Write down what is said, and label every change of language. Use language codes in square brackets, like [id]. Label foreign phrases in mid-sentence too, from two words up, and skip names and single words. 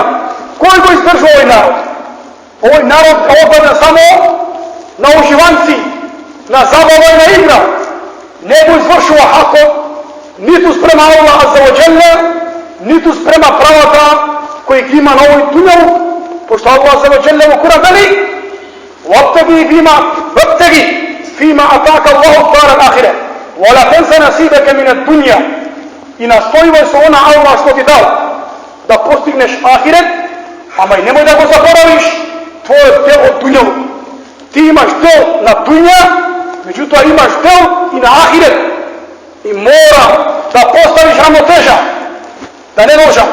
[mk] Кој го издржува овој народ? Овој народ е одаден само на уживанци, на забава и на игра. Не го извршува хакот, ниту спрема [ar] الله عز وجل, [mk] ниту спрема правата кои ги има на овој дуњалук, пошто [ar] الله عز وجل [mk] во Куран вели: [ar] "وابتغ فيما آتاك الله الدار الآخرة ولا تنس نصيبك من الدنيا." [mk] И настојувај со она Аллах што ти дал да постигнеш ахирет, ама и немој да го заборавиш твојот дел од дуњалук. Ти имаш дел на дуња, меѓутоа имаш дел и на ахирет. И мора да поставиш рамнотежа, да не можам.